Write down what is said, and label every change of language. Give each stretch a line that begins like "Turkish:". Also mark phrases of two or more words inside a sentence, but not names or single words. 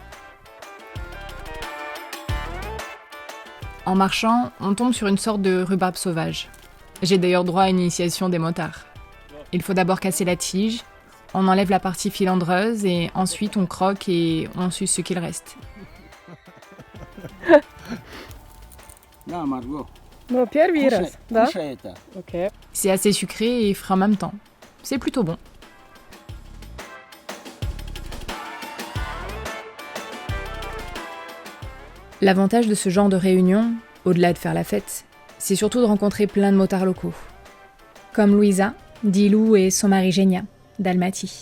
French: En marchant, on tombe sur une sorte de rhubarbe sauvage. J'ai d'ailleurs droit à une initiation des motards. Il faut d'abord casser la tige, on enlève la partie filandreuse et ensuite on croque et on suce ce qu'il reste. Non, Margot.
Russian: No, первый раз, да? Кушай это. Окей.
French: C'est assez sucré et frais en même temps. C'est plutôt bon. L'avantage de ce genre de réunion, au-delà de faire la fête, c'est surtout de rencontrer plein de motards locaux. Comme Louisa, Dilou et son mari Genia, d'Almaty.